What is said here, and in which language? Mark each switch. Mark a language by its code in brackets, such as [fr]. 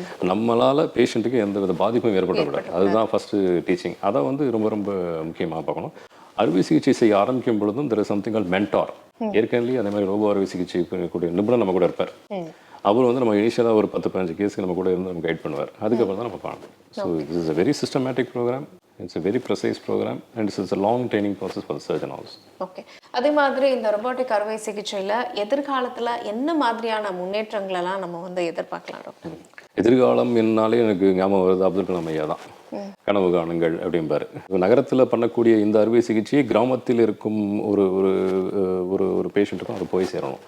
[ta] நம்மளால் பேஷண்ட்டுக்கு எந்த வித பாதிப்பும் ஏற்படக்கூடாது, அதுதான் ஃபஸ்ட்டு டீச்சிங். அதை வந்து ரொம்ப ரொம்ப முக்கியமாக பார்க்கணும். அறுவை சிகிச்சை செய்ய ஆரம்பிக்கும் பொழுதும் [en] There is something call mentor. [ta] ஏற்கனவே அதே மாதிரி ரோபோ அறுவை சிகிச்சை கூடிய நிபுணர் நம்ம கூட இருப்பார். அவர் வந்து நம்ம இனிஷியலாக ஒரு 10-15 கேஸுக்கு நம்ம கூட இருந்து நம்ம கைட் பண்ணுவார். அதுக்கப்புறம் தான் நம்ம பண்ணணும். [en] So this is a very systematic program. இட்ஸ் a very precise program and it's a long training process for the surgeon also. [ta] Okay. அதே மாதிரி இந்த ரொபோட்டிக் அறுவை சிகிச்சையில் எதிர்காலத்தில் என்ன மாதிரியான முன்னேற்றங்களெல்லாம் நம்ம வந்து எதிர்பார்க்கலாம் டாக்டர்? எதிர்காலம் என்னாலே எனக்கு ஞாபகம் வருது அப்துல் கலாம் ஐயா தான். கனவு காணுங்கள் அப்படிம்பாரு. நகரத்தில் பண்ணக்கூடிய இந்த அறுவை சிகிச்சையை கிராமத்தில் இருக்கும் ஒரு ஒரு ஒரு ஒரு பேஷண்ட்டுக்கும் அது போய் சேரணும்.